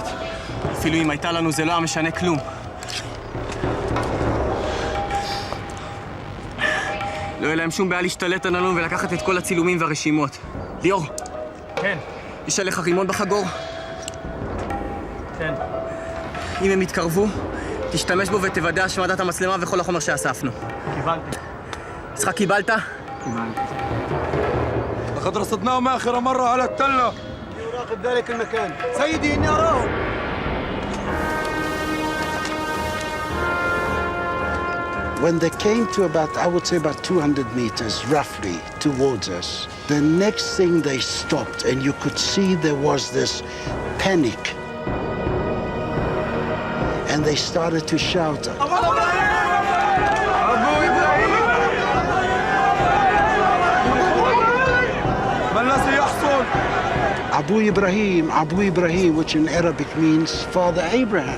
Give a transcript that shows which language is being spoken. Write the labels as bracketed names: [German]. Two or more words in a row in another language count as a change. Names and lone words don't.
[Hebrew] אפילו אם הייתה לנו זה לא היה משנה כלום. לא יהיה להם שום בעיה להשתלט עלינו ולקחת את כל הצילומים והרשימות. ליאור. כן. יש עליך רימון בחגור? כן. אם הם יתקרבו, תשתמש בו ותוודא השמדת המצלמה וכל החומר שאספנו. קיבלתי. יצחק, קיבלת? קיבלתי. [Arabic] لقد رصدناهم آخر مرة على التلة. يراقب ذلك المكان. سيدي إني أراهم. [English] When they came to I would say about 200 meters, roughly, towards us, the next thing they stopped, and you could see there was this panic. And they started to shout, Abu Ibrahim, which in Arabic means Father Abraham.